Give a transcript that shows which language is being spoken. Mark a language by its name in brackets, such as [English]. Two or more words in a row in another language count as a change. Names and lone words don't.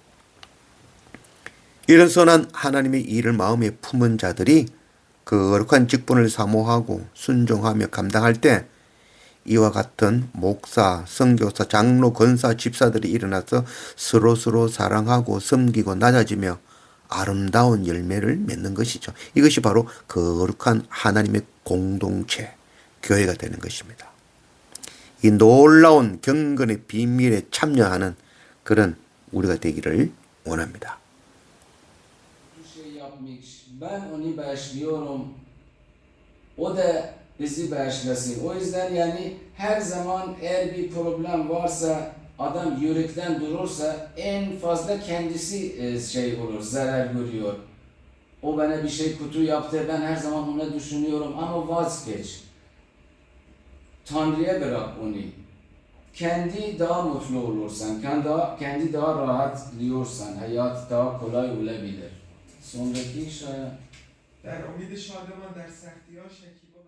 [Korean] 이런 선한 하나님의 일을 마음에 품은 자들이 그 거룩한 직분을 사모하고 순종하며 감당할 때 이와 같은 목사, 선교사, 장로, 권사, 집사들이 일어나서 서로 사랑하고 섬기고 낮아지며 아름다운 열매를 맺는 것이죠. 이것이 바로 거룩한 하나님의 공동체, 교회가 되는 것입니다. 이 놀라운 경건의 비밀에 참여하는 그런 우리가 되기를 원합니다. [Turkish] Ben onu bağışlıyorum. O da bizi bağışlasın. O yüzden yani her zaman eğer bir problem varsa adam yürekten durursa en fazla kendisi şey olur, zarar görüyor. O bana bir şey kötü yaptı, ben her zaman onu düşünüyorum ama vazgeç. Tanrı'ya bırak onu. Kendi daha mutlu olursan, kendi daha rahatlıyorsan hayat daha kolay olabilir. Sondaki şaya [Persian] در امید شادمان در سختی ها شکیبا